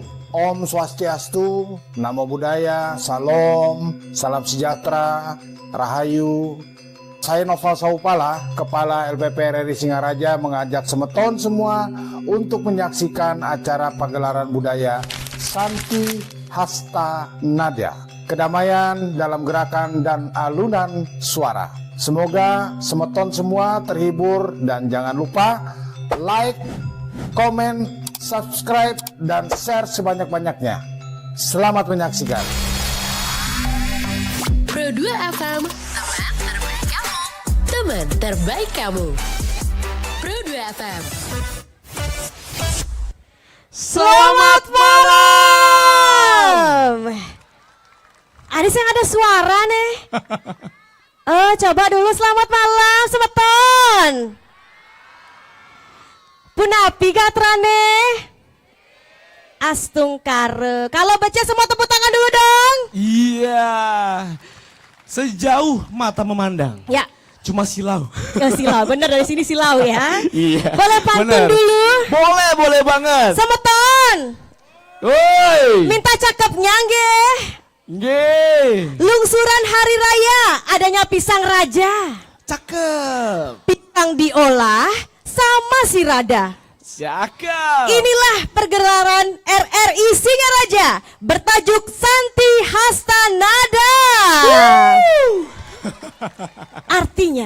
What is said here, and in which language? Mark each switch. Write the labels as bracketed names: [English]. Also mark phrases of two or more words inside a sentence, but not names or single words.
[Balinese] Om Swastiastu, [Pali] Namo Buddhaya, [Indonesian] Salam, Salam Sejahtera, Rahayu. Saya Noval Saupala, Kepala LPP RRI Singaraja mengajak semeton semua untuk menyaksikan acara pagelaran budaya Santi Hasta Nada, kedamaian dalam gerakan dan alunan suara. Semoga semeton semua terhibur dan jangan lupa like, komen, subscribe, dan share sebanyak-banyaknya. Selamat menyaksikan. Pro 2 FM, teman terbaik kamu. Teman terbaik kamu. Pro 2 FM. Selamat malam. Ada yang ada suara nih. Coba dulu selamat malam semeton. [Balinese] Punapi gatrane. [Indonesian] Astungkare. Kalau baca semua tepuk tangan dulu dong. Iya. Sejauh mata memandang. Ya. Cuma silau. Ya silau, bener dari sini silau ya. Iya. Boleh pantun bener. dulu. Boleh banget. Semeton. Woi. Minta cakepnya nggih. Nggih. Lungsuran hari raya adanya pisang raja. Cakep. Pisang diolah sama si Rada. Cakep. Inilah pergerakan RRI Singaraja bertajuk Santi Hasta Nada. Artinya